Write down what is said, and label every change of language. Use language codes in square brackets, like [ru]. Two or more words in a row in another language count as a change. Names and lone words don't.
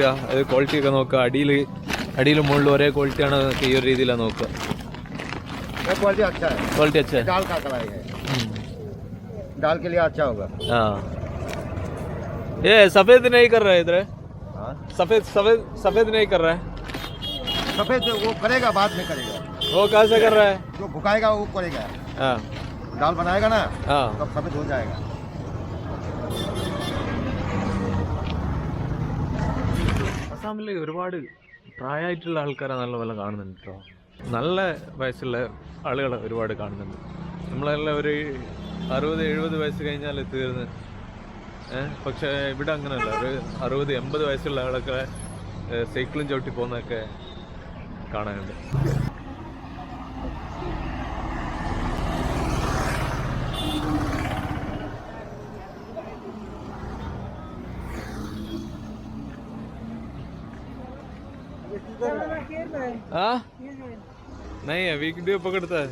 [ml] അത് ക്വാളിറ്റി ഒക്കെ നോക്കുക. അടിയിലും മുകളിലും ഒരേ ക്വാളിറ്റിയാണ് ഈ ഒരു രീതിയിലാണ് നോക്കുക. [hi] क्वालिटी अच्छा है. क्वालिटी अच्छा है. दाल का कलाई है. दाल के लिए अच्छा होगा. हाँ ये सफेद नहीं कर रहा है इधर. सफेद नहीं कर रहा है. सफेद वो करेगा, बाद में करेगा. वो कैसे कर रहा है? जो भुकाएगा वो करेगा. हाँ दाल बनाएगा ना, हाँ तब सफेद हो जाएगा. [ml] അസാമിൽ ഒരുപാട് പ്രായമായിട്ടുള്ള ആൾക്കാരെ നല്ല പോലെ കാണുന്നുണ്ട് കേട്ടോ. നല്ല വയസ്സുള്ള ആളുകളെ ഒരുപാട് കാണുന്നുണ്ട്. നമ്മളെല്ലാം ഒരു 60-70 വയസ്സ് കഴിഞ്ഞാൽ തീർന്ന്. പക്ഷേ ഇവിടെ അങ്ങനെയല്ല. ഒരു 60-80 വയസ്സുള്ള ആളൊക്കെ സൈക്കിളും ചവിട്ടി പോകുന്നതൊക്കെ കാണാനുണ്ട്. [hi] हाँ नहीं है, वीडियो पकड़ता है.